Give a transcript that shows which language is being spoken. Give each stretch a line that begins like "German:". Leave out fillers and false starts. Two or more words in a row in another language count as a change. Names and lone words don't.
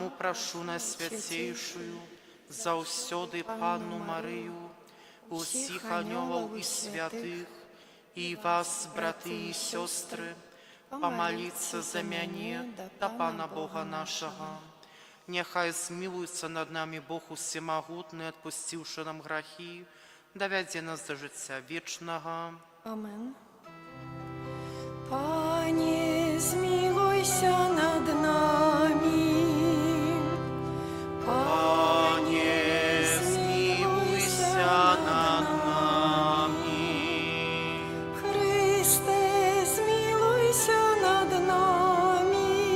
Belarusian: Таму прашу Найсвяцейшую, заўсёды Панну Марыю, усіх анёлаў і святых, і вас, браты і сёстры, помолиться за мяне да Пана Бога нашага. Няхай змілуецца над намі Бог усемагутны, адпусціўшы нам грахі, давядзе нас до жыцця вечнага. Amen.
Polish: Panie, zmiłuj się nad nami. Panie, zmiłuj się nad nami. Chryste, zmiłuj się nad nami.